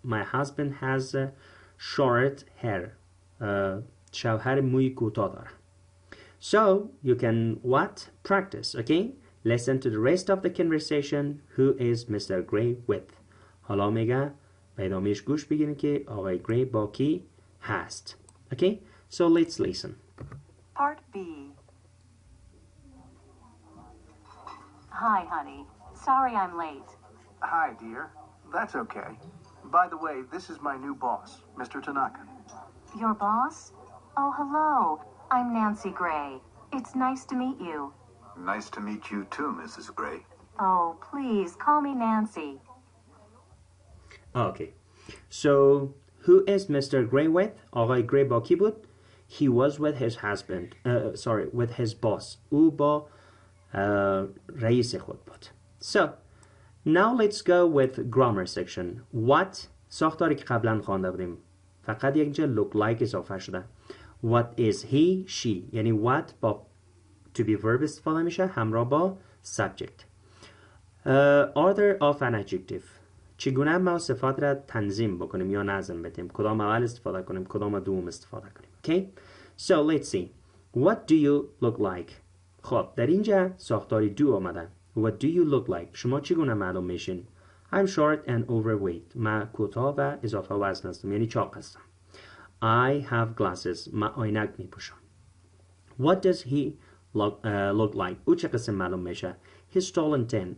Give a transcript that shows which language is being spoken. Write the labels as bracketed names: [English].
[English] My husband has short hair. [Persian] شوهر موی کوتاه داره. [English] So, you can what? Practice, okay? Listen to the rest of the conversation. Who is Mr. Gray with? [Persian] حالا میگه به ادامهش گوش بگیرین که آقای گری با کی هست. [English] Okay? So, let's listen. Part B. Hi, honey. Sorry I'm late. Hi, dear. That's okay. By the way, this is my new boss, Mr. Tanaka. Your boss? Oh, hello. I'm Nancy Gray. It's nice to meet you. Nice to meet you too, Mrs. Gray. Oh, please, call me Nancy. Okay. So, who is Mr. Gray with? [Persian] آقای گری با کی بود? [English] He was with his husband. With his boss. [Persian] او با رئیس خود بود. [English] So, now let's go with grammar section. What? [Persian] ساختاری که قبلا خوانده بودیم. فقط یک جا look like اضافه شده. [English] What is he, she. [Persian] یعنی what با to be verb استفاده میشه همراه با subject. [English] Order of an adjective. [Persian] چگونه ما صفات را تنظیم بکنیم یا نظم بدیم؟ کدام اول استفاده کنیم؟ کدام دوم استفاده کنیم؟ Okay? [English] So let's see. What do you look like? [Persian] خب در اینجا ساختاری do آمده. [English] What do you look like? [Persian] شما چگونه معلوم میشین؟ [English] I'm short and overweight. [Persian] من کوتاه و اضافه وزن هستم. یعنی چاق هستم. [English] I have glasses. [Persian] من عینک میپوشم. [English] What does he look like? [Persian] او چه قسم معلوم میشه؟ [English] He's tall and thin.